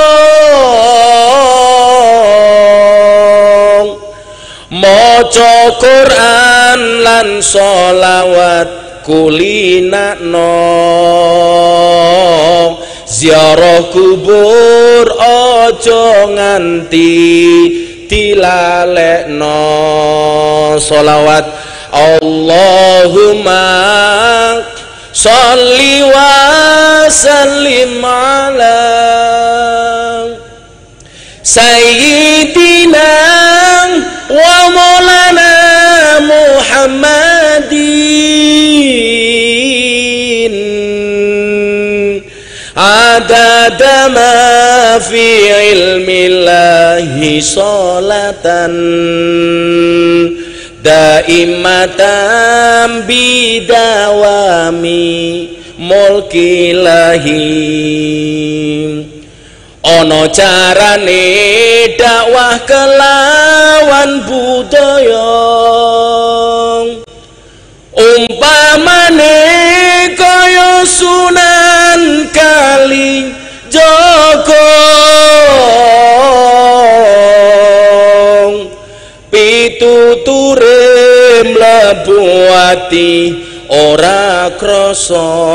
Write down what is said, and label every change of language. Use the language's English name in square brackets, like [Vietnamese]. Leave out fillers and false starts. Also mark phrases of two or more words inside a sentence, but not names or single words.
[Javanese] Maca Quran lan sholawat kulinakno, ziarah kubur aja nganti dilalekno. [Arabic] Sholawat اللهم صل وسلم على سيدنا ومولانا محمد عدد ما في علم الله صلاة دائمة بدوام ملك الله. [Javanese] Ono carane dakwah kelawan budaya, umpamane kaya Sunan Kalijaga, pituture mlebu ati ora krasa.